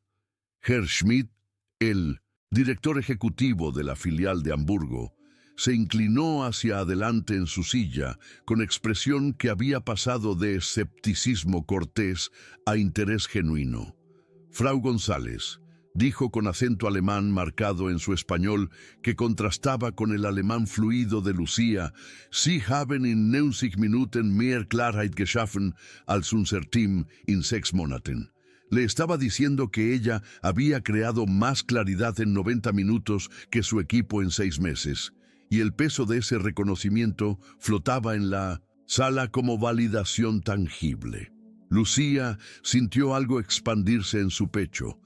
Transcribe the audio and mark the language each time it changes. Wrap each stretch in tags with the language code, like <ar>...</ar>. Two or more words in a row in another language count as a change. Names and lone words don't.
<es>Herr Schmidt, el director ejecutivo de la filial de Hamburgo, se inclinó hacia adelante en su silla con expresión que había pasado de escepticismo cortés a interés genuino. Frau González, dijo con acento alemán marcado en su español que contrastaba con el alemán fluido de Lucía,</es> <de>Sie haben in 90 Minuten mehr Klarheit geschaffen als unser Team in 6 Monaten.</de> <es>Le estaba diciendo que ella había creado más claridad en 90 minutos que su equipo en 6 meses, y el peso de ese reconocimiento flotaba en la sala como validación tangible. Lucía sintió algo expandirse en su pecho.</es>